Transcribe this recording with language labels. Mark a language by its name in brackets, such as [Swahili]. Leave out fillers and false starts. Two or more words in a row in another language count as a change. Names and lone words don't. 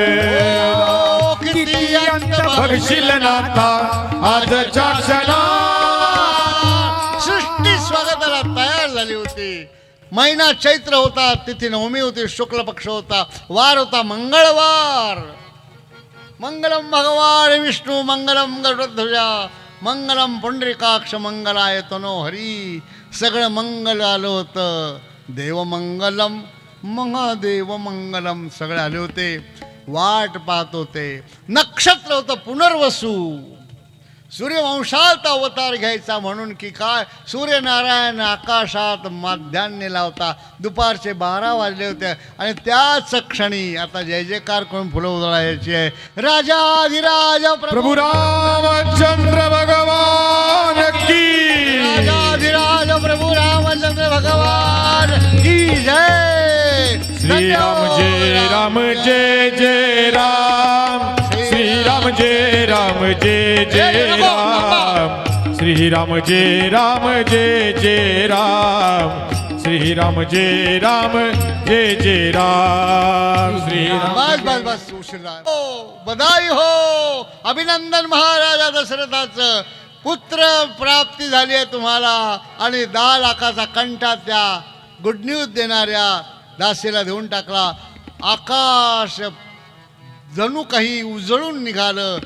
[Marathi] ओ, किती अंत बघशील नाथा आजच्या क्षणा. सृष्टी स्वागताला तयार झाली होती. महिना चैत्र होता. तिथी 9वी होती. शुक्ल पक्ष होता. वार होता मंगळवार. [Sanskrit] मंगलम भगवान विष्णू मंगलम गरुडध्वजा मंगलम पुंडरीकाक्ष मंगलाय तनो हरी. [Marathi] सगळं मंगल आलं होतं. देवमंगलम महादेव मंगलम सगळे आले होते. वाट पाहत होते. नक्षत्र होतं पुनर्वसू. सूर्यवंशात अवतार घ्यायचा म्हणून की काय. सूर्यनारायण आकाशात माध्यान्ह लावता. दुपारचे 12 वाजले होते आणि त्याच क्षणी आता जय जयकार करून फुलं उधळायची आहे. राजाधिराज प्रभू रामचंद्र भगवान की. राजाधिराज प्रभू रामचंद्र [Hindi] भगवान की जय. [Marathi] श्री राम जय राम जय जय राम. श्री राम जय राम जय जय राम. श्री राम जय राम जय जय राम. श्री राम जय राम जय जय राम. श्री राम. बस बस बस उशीर झाला. हो [Hindi] बधाई हो. [Marathi] अभिनंदन महाराजा दशरथाचं. पुत्र प्राप्ती झाली आहे तुम्हाला. आणि 10 लाखाचा कंठा त्या [English] good news [Marathi] देणाऱ्या दासीला देऊन टाकला. आकाश जणू काही उजळून निघालं.